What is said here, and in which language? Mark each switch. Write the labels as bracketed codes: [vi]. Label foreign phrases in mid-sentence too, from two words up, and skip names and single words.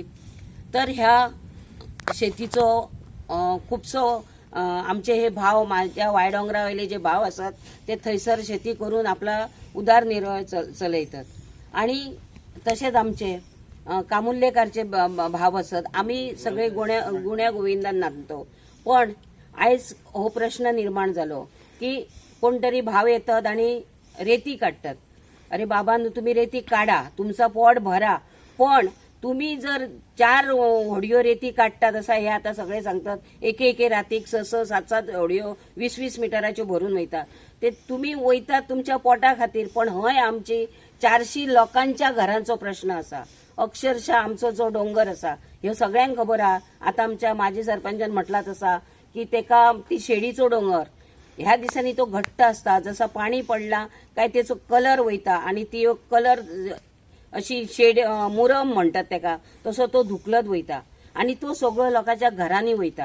[kok] तर ह्या शेतीचो खुबसो आमचे हे भाव, माझ्या वायडोंगरा वयले जे भाव असतात ते थंयसर शेती करून आपला उदारनिर्वाह चलयतात। आणि तसेच आमचे कामुल्लेकारचे भाव असत, आम्ही सगळे गुण्या गोविंदान नांदतो। पण आयज हो प्रश्न निर्माण जालो की कोण तरी भाव येतात आणि रेती काढतात। अरे बाबा, तुम्ही रेती काढा, तुमचा पोट भरा, पण तुम्ही जर 4 होडयो रेती काढतात असं हे आता सगळे सांगतात, एके रातीक 6-7 होडयो 20-20 मिटराच्यो भरून वयता। ते तुम्ही वयतात तुमच्या पोटा खातीर, पण हय आमची 400 लोकांच्या घरांचो प्रश्न असा। अक्षरशः आमचो जो डोंगर असा ह्यो सगळ्यांक खबर आहा। आता आमच्या माजी सरपंचान म्हटला तसा की तेका ती शेडीचो डोंगर ह्या दिसांनी तो घट्ट असता, जसा पाणी पडला काय त्याचो कलर वयता आणि ती कलर अशी शेड मुरम म्हणतात तेका, तसो तो धुकलत वयता आणि तो सगळो लोकांच्या घरांनी वयता।